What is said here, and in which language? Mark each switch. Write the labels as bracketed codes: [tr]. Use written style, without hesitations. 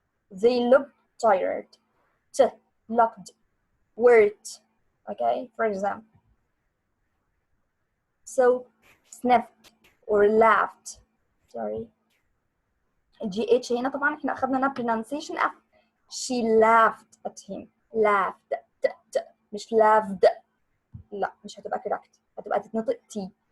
[en] they looked tired. looked worked. Okay, for example. So sniffed or laughed. Sorry. [ar] GH هنا طبعا احنا اخذنا هنا pronunciation F. [en] she laughed at him. laughed مش laughed. [ar] لا مش هتبقى correct، هتبقى تتنطق T.